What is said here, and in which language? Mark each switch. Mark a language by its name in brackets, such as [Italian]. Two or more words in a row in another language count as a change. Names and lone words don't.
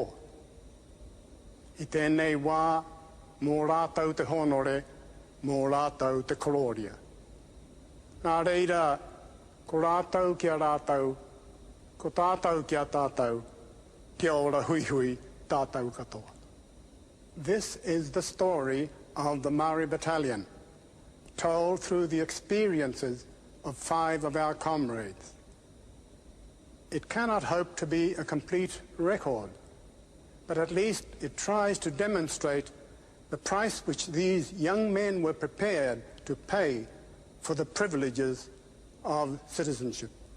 [Māori] I tēnei wā, mō rātau te honore, mō rātau te koloria. Nā reira, ko rātau kia rātau, ko tātau kia tātau, kia ora hui hui tātau katoa. [English] This is the story of the Maori Battalion, told through the experiences of 5 of our comrades. It cannot hope to be a complete record, but at least it tries to demonstrate the price which these young men were prepared to pay for the privileges of citizenship.